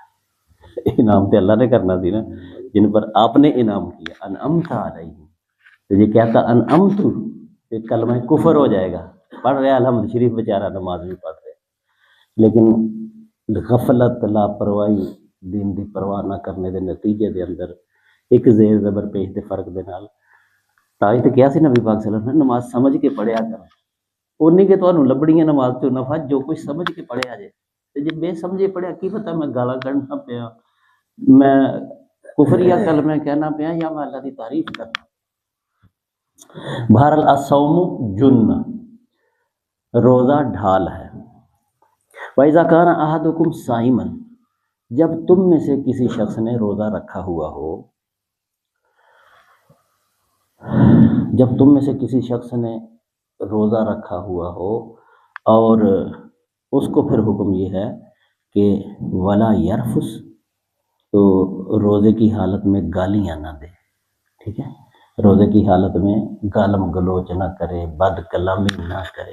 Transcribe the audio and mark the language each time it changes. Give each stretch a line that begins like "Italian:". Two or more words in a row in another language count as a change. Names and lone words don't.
Urdu: انعام تو اللہ نے کرنا تھی نا، جن پر آپ نے انعام کیا،
Arabic: انعمت علیہم۔
Urdu: تو یہ کہتا انعمت تو کلمہ کفر ہو جائے گا، پڑھ رہا الحمد شریف بیچارہ نماز بھی پڑھ رہے، لیکن غفلت، لاپرواہی،
Punjabi: دین دی پرواہ نہ کرنے دے نتیجے دے اندر ایک زیر زبر پیش دے فرق دے نال تائی تے کیا سی نبی پاک
Arabic: صلی اللہ علیہ وسلم
Punjabi: نماز سمجھ کے پڑھیا کرو، اونی کہ تانوں لبڑی ہے نماز چوں نفع جو کچھ سمجھ کے پڑھیا جائے، تے جے بے سمجھے پڑھیا کی پتہ میں گالاں کڈنا پیا، میں کفریہ کلمہ کہنا پیا، یا میں اللہ دی تعریف کرنا۔
Urdu: بہرحال
Arabic: الصوم جنہ،
Urdu: روزہ ڈھال ہے۔
Arabic: وَإِذَا كَانَ أَحَدُكُمْ صَائِمًا،
Urdu: جب تم میں سے کسی شخص نے روزہ رکھا ہوا ہو، جب تم میں سے کسی شخص نے روزہ رکھا ہوا ہو اور اس کو پھر حکم یہ ہے کہ
Arabic: ولا یرفس،
Urdu: تو روزے کی حالت میں گالیاں نہ دے، ٹھیک ہے، روزے کی حالت میں گالم گلوچ نہ کرے، بد کلامی نہ کرے۔